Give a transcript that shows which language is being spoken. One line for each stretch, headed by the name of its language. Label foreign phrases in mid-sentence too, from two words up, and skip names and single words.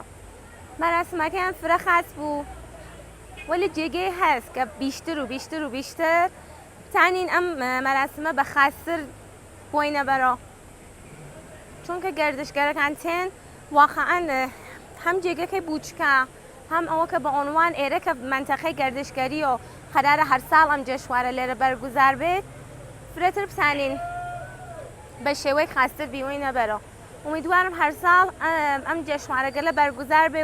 Southern Kurdish: مەراسمەکەیان فرە خاص بوو ولی جێگەی هەست کە
Persian: بیشتر و بیشتر و بیشتر
Southern Kurdish: تانین ئەم مەراسمە بە خاصتر بۆینە بەرەوە چونکە گەردشگەرەکان تێن واقعاً هەم جێگەکەی بوچکە هەم ئەوە کە بە عنوان ئێرە کە منتەقەی گەردشگەری و قەرارە هەر ساڵ ئەم جێشوارە لێرە بەرگوزار بێت فرێتر بسانین بە شێوەی خاستر بیوەینە بەرەوە امیدوارم هەر ساڵ ئەم جێشوارەگە لە بەرگوزار بێ